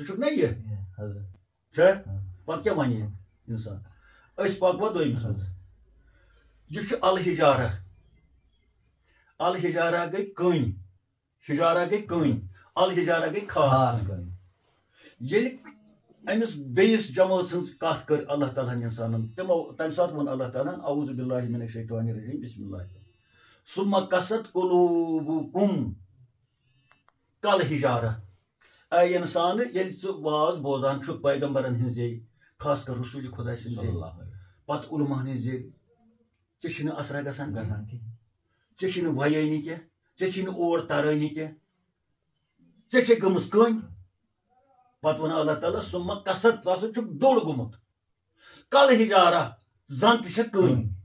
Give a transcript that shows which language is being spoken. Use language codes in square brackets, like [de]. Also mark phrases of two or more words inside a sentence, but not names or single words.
[ks] چھُکھ نا یہِ چھا پتہٕ کیٛاہ وَنہِ اِنسان أسۍ پکوا دوٚیمِس منٛز یہِ چھُ الحجارہ الحجارہ گٔے کٔنۍ حجارہ گٔے کٔنۍ الحجارہ گٔے خاص ییٚلہِ أمِس بیٚیِس جمٲژ ہٕنٛز کتھ کٔر اللہ تعالیٰ ہن انسانن تِمو تمہِ ساتہٕ ووٚن اللہ تعالیٰ ہن [ar] اعوذ باللہ من الشیطان الرجیم بسم اللہ ثم قست قلوبکم کالحجارہ [ks] اے انسان ییٚلہِ ژٕ واز بوزان چھُکھ پیغمبرن ہٕنٛز زیٚیہِ خاص کر رسول خدا سٕنٛز زیٚیہِ پتہٕ علماہن ہٕنٛز زیٚیہِ ژےٚ چھُنہٕ اثرا گژھان ژےٚ چھُنہٕ ویٲنی کینٛہہ ژےٚ چھُنہٕ اور ترٲنی کینٛہہ ژےٚ چھے گٔمٕژ کٔنۍ پتہٕ ووٚن اللہ تعالیٰ [ar] ثم قست [ks] ژٕ ہسا چھُکھ دوٚر گوٚمُت کالحجارہ زن تہِ چھےٚ کٔنۍ